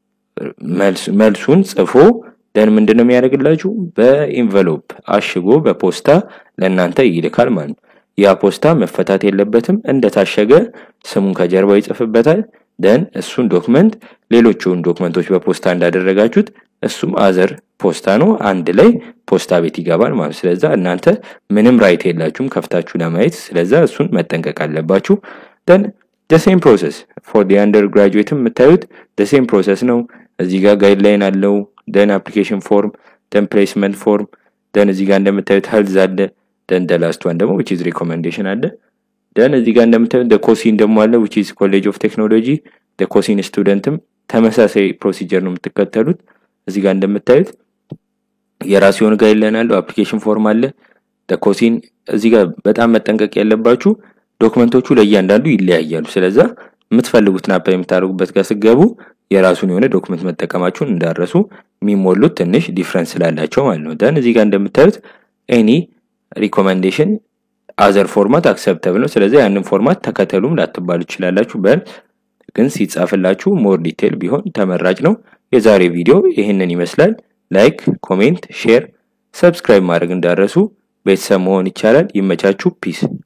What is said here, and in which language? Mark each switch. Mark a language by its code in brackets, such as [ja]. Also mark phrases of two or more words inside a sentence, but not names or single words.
[am] መልሱን ጽፎ ደን ምንድነው የሚያደርግላችሁ በኢንቨሎፕ አሽጎ በፖስታ ለእናንተ ይልካል ማለት ነው። ያ ፖስታ መፈታት የለበትም፣ እንደታሸገ ስሙን ከጀርባው ይጽፍበታል። ደን እሱን ዶክመንት ሌሎቹን ዶክመንቶች በፖስታ እንዳደረጋችሁት እሱም አዘር ፖስታ ነው አንድ ላይ ፖስታ ቤት ይገባል ማለት። ስለዚህ እናንተ ምንም ራይት የላችሁም ከፍታችሁ ለማየት። ስለዚህ እሱን መጠንቀቅ አለባችሁ። ደን [en] the same process for the undergraduate [am] የምታዩት [en] the same process [am] ነው። እዚህ ጋር ጋይድላይን አለው። ደን አፕሊኬሽን ፎርም፣ ደን ፕሌስመንት ፎርም፣ ደን እዚህ ጋር እንደምታዩት ሄልዝ አለ። ደን the [en] last one [am] ደግሞ [en] which is recommendation [am] አለ። ደን እዚህ ጋር እንደምታዩት the COSIN ደግሞ አለ [en] which is college of technology። [am] the COSIN ስቱደንትም ተመሳሳይ ፕሮሲጀር ነው የምትከተሉት። እዚህ ጋር እንደምታዩት የራሱ የሆነ ጋይድላይን አለው፣ አፕሊኬሽን ፎርም አለ። the COSIN እዚህ ጋር በጣም መጠንቀቅ ያለባችሁ ዶክመንቶቹ ለእያንዳንዱ ይለያያሉ። ስለዚህ የምትፈልጉትን አፕላይ የምታደርጉበት ጋር ሲገቡ የራሱን የሆነ ዶክመንት መጠቀማችሁን እንዳረሱ፣ የሚሞሉት ትንሽ ዲፈረንስ ስላላቸው ማለት ነው። ደን እዚህ ጋር እንደምታዩት [en] any recommendation other format acceptable [am] ነው። ስለዚህ ያንን ፎርማት ተከተሉም ላትባሉ ይችላልላችሁ። ግን ሲጻፍላችሁ [en] more detail [am] ቢሆን ተመራጭ ነው። የዛሬ ቪዲዮ ይሄንን ይመስላል። ላይክ፣ ኮሜንት፣ ሼር፣ ሰብስክራይብ ማድረግ እንዳረሱ። ቤተሰብ መሆን ይቻላል። ይመቻችሁ። ፒስ